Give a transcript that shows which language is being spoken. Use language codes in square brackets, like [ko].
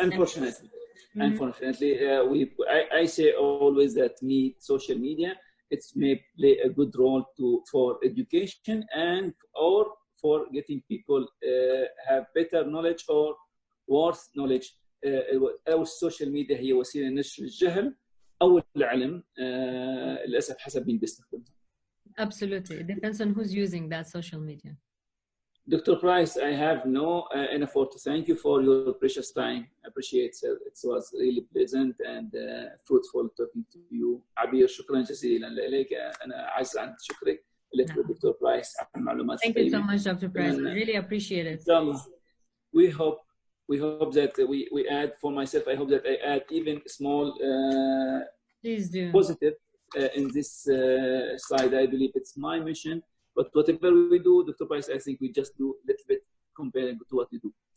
[en] Unfortunately. Unfortunately, I say always that social media, it may play a good role for education or for getting people have better knowledge or worse knowledge. [ar] أو السوشيال ميديا هي وسيلة نشر الجهل أو العلم للأسف حسب مين بيستخدمها. [en] Absolutely, it depends on who's using that social media. Dr. Price, I have no enough to thank you for your precious time. I appreciate it. It was really pleasant and fruitful talking to you. [ar] عبير شكرا جزيلا لك. أنا عايز عن شكرك لك Dr. Price على المعلومات. [en] Thank you so much, Dr. Price. I really appreciate it. We hope that we add, for myself, I hope that I add even small Please do. positive in this side. I believe it's my mission. But whatever we do, Dr. Price, I think we just do a little bit comparing to what we do.